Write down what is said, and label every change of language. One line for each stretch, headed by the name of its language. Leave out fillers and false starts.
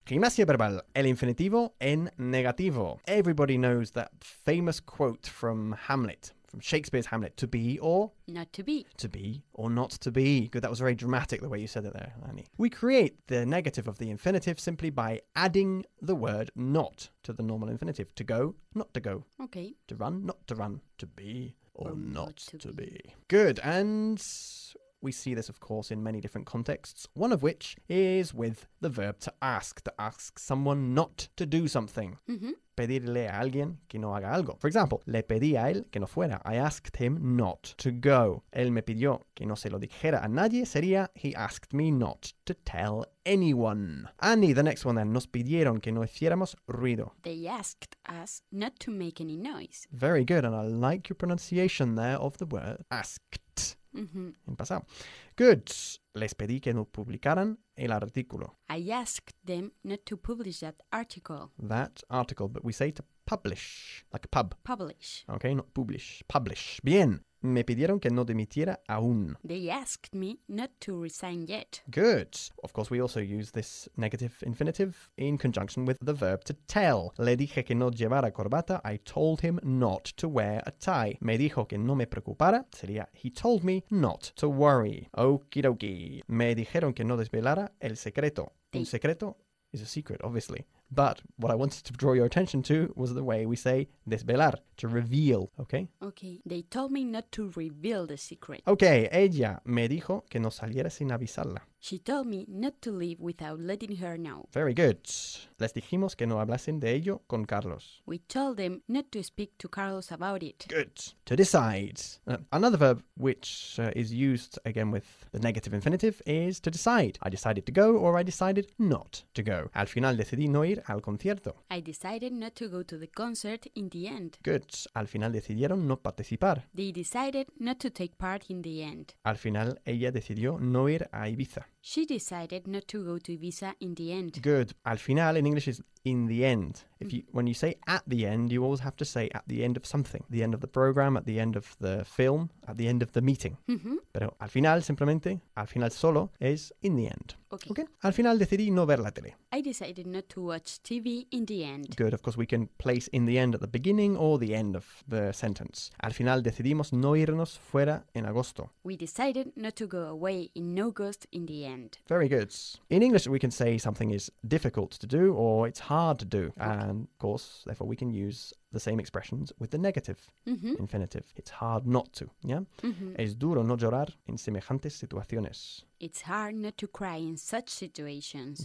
Spanish: Grimacia verbal, el infinitivo en negativo.
English: Everybody knows that famous quote from Hamlet, from Shakespeare's Hamlet, to be or not to be. To be or not to be. Good, that was very dramatic the way you said it there, Annie. We create the negative of the infinitive simply by adding the word not to the normal infinitive. To go, not to go. Okay. To run, not to run. To be or not to be. Good, and we see this, of course, in many different contexts, one of which is with the verb to ask someone not to do something. Mm-hmm.
Spanish: Pedirle a alguien que no haga algo.
English: For example,
Spanish: le pedí a él que no fuera.
English: I asked him not to go.
Spanish: Él me pidió que no se lo dijera a nadie.
English: Sería, he asked me not to tell anyone. Annie, the next one then.
Spanish: Nos pidieron que no hiciéramos ruido.
English: They asked us not to make any noise. Very good, and I like your pronunciation there of the word asked. Mm-hmm.
Spanish: En pasado. Good. Les pedí que no publicaran el artículo.
English: I asked them not to publish that article. That article, but we say to publish, like a pub. Publish. Okay, not publish. Publish. Bien.
Spanish: Me pidieron que no dimitiera aún.
English: They asked me not to resign yet. Good. Of course, we also use this negative infinitive in conjunction with the verb to tell.
Spanish: Le dije que no llevara corbata.
English: I told him not to wear a tie.
Spanish: Me dijo que no me preocupara.
English: Sería, he told me not to worry. Okie dokie.
Spanish: Me dijeron que no desvelara el secreto.
English: Un secreto is a secret, obviously. But what I wanted to draw your attention to was the way we say desvelar, to reveal, okay? Okay, they told me not to reveal the secret.
Spanish: Okay, ella me dijo que no saliera sin avisarla.
English: She told me not to leave without letting her know. Very good.
Spanish: Les dijimos que no hablasen de ello con Carlos.
English: We told them not to speak to Carlos about it. Good. To decide. Another verb which is used again with the negative infinitive is to decide. I decided to go or I decided not to go.
Spanish: Al final decidí no ir al concierto.
English: I decided not to go to the concert in the end.
Spanish: Good. Al final decidieron no participar.
English: They decided not to take part in the end.
Spanish: Al final ella decidió no ir a Ibiza.
English: She decided not to go to Ibiza in the end. Good. Al final in English is in the end. If you, when you say at the end, you always have to say at the end of something. The end of the program, at the end of the film, at the end of the meeting. Mm-hmm.
Spanish: Pero al final, simplemente, al final solo,
English: is in the end. Okay.
Spanish: Al final decidí no ver la tele.
English: I decided not to watch TV in the end. Good. Of course, we can place in the end at the beginning or the end of the sentence.
Spanish: Al final decidimos no irnos fuera en agosto.
English: We decided not to go away in August in the end. Very good. In English, we can say something is difficult to do or it's hard to do. And of course, therefore, we can use the same expressions with the negative mm-hmm. infinitive. It's hard not to, yeah? Mm-hmm.
Spanish: Es duro no llorar en semejantes situaciones.
English: It's hard not to cry in such situations.